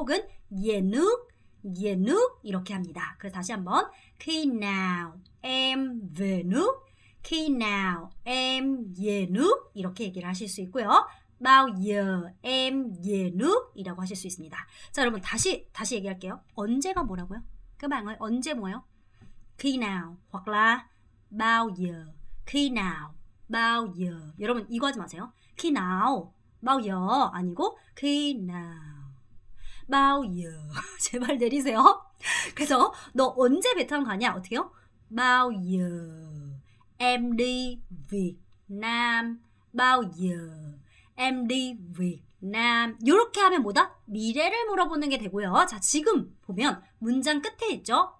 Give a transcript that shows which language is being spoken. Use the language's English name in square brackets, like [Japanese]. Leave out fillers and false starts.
[Korean] 혹은 về nước 이렇게 합니다. 그래서 다시 한번 [Vietnamese] khi nào em về nước, khi nào em về nước [Korean] 이렇게 얘기를 하실 수 있고요. [Vietnamese] bao giờ em về nước [Korean] 이라고 하실 수 있습니다. 자, 여러분 다시 얘기할게요. 언제가 뭐라고요? [Vietnamese] các bạn ơi, [Korean] 언제 뭐예요? [Vietnamese] khi nào hoặc là bao giờ. khi nào, bao giờ. [Korean] 여러분 이거 하지 마세요. [Vietnamese] khi nào, bao giờ 아니고 khi nào, bao giờ. [Korean] 제발 내리세요. 그래서 너 언제 베트남 가냐? [Vietnamese] 어떻게요? bao giờ em đi Việt Nam. bao giờ em đi Việt Nam. [Korean] 이렇게 하면 뭐다? 미래를 물어보는 게 되고요. 자, 지금 보면 문장 끝에 있죠?